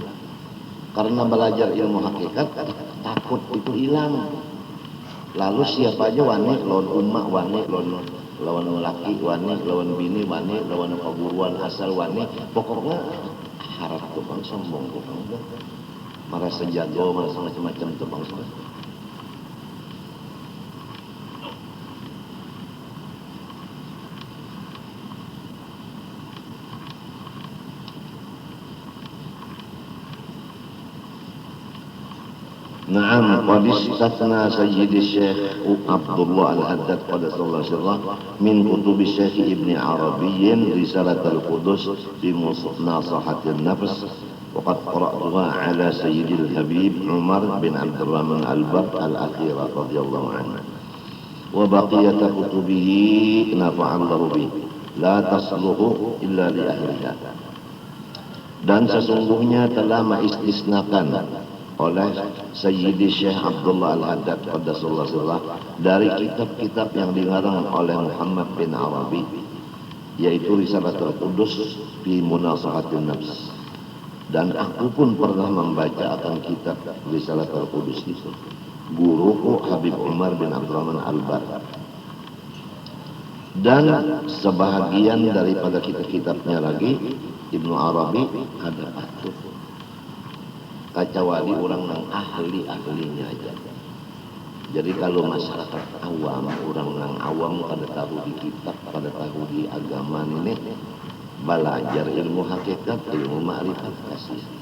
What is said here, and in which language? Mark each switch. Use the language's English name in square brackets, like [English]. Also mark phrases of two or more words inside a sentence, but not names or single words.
[Indonesian] Karena belajar ilmu hakikat takut itu hilang. [Banjar] Lalu siapa aja wani lawan umat, wani lawan laki, wani lawan bini, wani lawan perguruan asal, wani pokoknya harap tuh bang sombong tuh bang, merasa jago, merasa macam-macam tuh bang. [Arabic] نعم قد استثنى سيد الشيخ عبد الله الحداد قدس الله سره من كتب الشيخ ابن عربي رسالة القدس في مناصحة النفس وقد قرأتها على سيد الحبيب عمر بن عبد الرحمن البر الأخيرة رضي الله عنه وبقية كتبه نفع الله به لا تصلح إلا لأهلها. [Indonesian] Dan sesungguhnya telah mengistisnakan oleh Sayyidi Syekh Abdullah Al-Haddad [Arabic] قدس الله سره [Indonesian] dari kitab-kitab yang dikarang oleh Muhammad bin Arabi, yaitu Risalatul Qudus fi Munasahatin Nafs. Dan aku pun pernah membaca akan kitab Risalatul Qudus itu, guruku Habib Umar bin Abdurrahman Al-Bar. Dan sebahagian daripada kitab-kitabnya lagi Ibnu Arabi ada patuh, kecuali orang yang ahli-ahlinya aja. [Banjar] Jadi kalau masyarakat awam, orang yang awam kada tahu di kitab, kada tahu di agama ini, belajar ilmu hakikat, ilmu ma'rifat kasih.